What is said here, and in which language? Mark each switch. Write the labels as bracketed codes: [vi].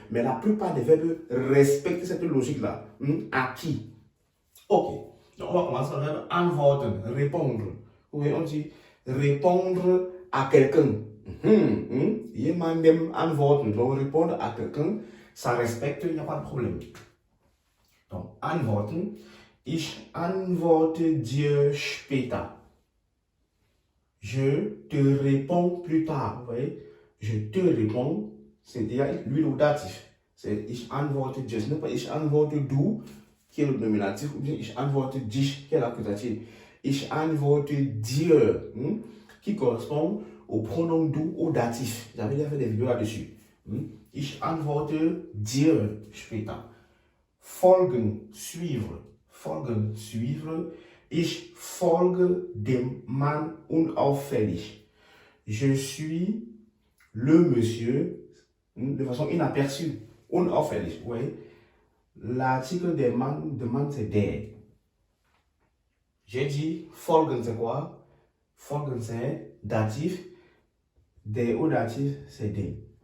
[fr] Mais la plupart des verbes respectent cette logique-là. À qui? Ok. Donc, on va commencer par le verbe antworten, répondre. Oui, on dit répondre à quelqu'un. [de] Jemandem antworten. [fr] Donc, répondre à quelqu'un, ça respecte, il n'y a pas de problème. Donc, antworten. [de] Ich antworte dir später. [fr] Je te réponds plus tard. Vous voyez? Je te réponds, c'est déjà lui le datif. C'est [de] ich antworte dir. [fr] Ce n'est pas [de] ich antworte du, [fr] qui est le nominatif, ou bien [de] ich antworte dich, [fr] qui est l'accusatif. [de] Ich antworte dir, [fr] qui correspond au pronom du, au datif. J'avais déjà fait des vidéos là-dessus. [de] Ich antworte dir später. Folgen, suivre. Folgen, suivre. Ich folge dem Mann unauffällig. [fr] Je suis le monsieur de façon inaperçue. Unauffällig, oui. L'article des man demande c'est der. J'ai dit folgen c'est quoi? Folgen c'est datif. Der au datif c'est dem.